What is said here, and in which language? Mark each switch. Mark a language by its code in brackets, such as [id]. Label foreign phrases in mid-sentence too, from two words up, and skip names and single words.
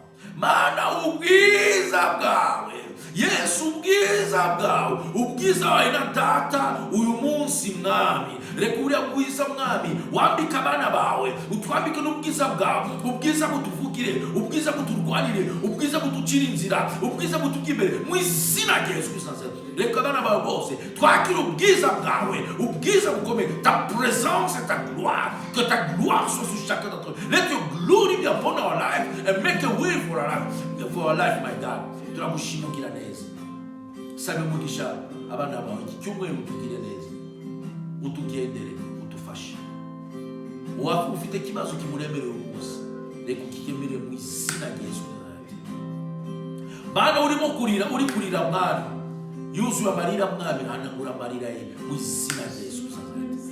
[rw] Mana ubwiza bwawe Yesu, ubwiza bwawe, ubwiza wawe na Data uyu munsi Mwami, reka uriya bwiza Mwami wambika abana bawe, utwambike n'ubwiza bwawe, ubwiza butuvugire, ubwiza buturwanire, ubwiza butucira inzira, ubwiza butugimere mu izina rya Yesu Kristo. Reka abana bawe bose twakire ubwiza bwawe, ubwiza bukomeye, [fr] ta présence et ta gloire, que ta gloire soit sur chacun d'entre nous. [en] Let your glory be upon our life and make a way for our life, my God. [rw] Turagushima ugira neza. Sabe umugisha abana bawe, iki cyumweru utugire neza, utugendere, utufashe. Uwafu ufite ikibazo kimuremereye umunsi, reka ukikemere mu izina rya Yesu. Bana urimo kurira, uri kurira Mwami, yuzuye amarira Mwami, hanagura amarira ye mu izina rya Yesu.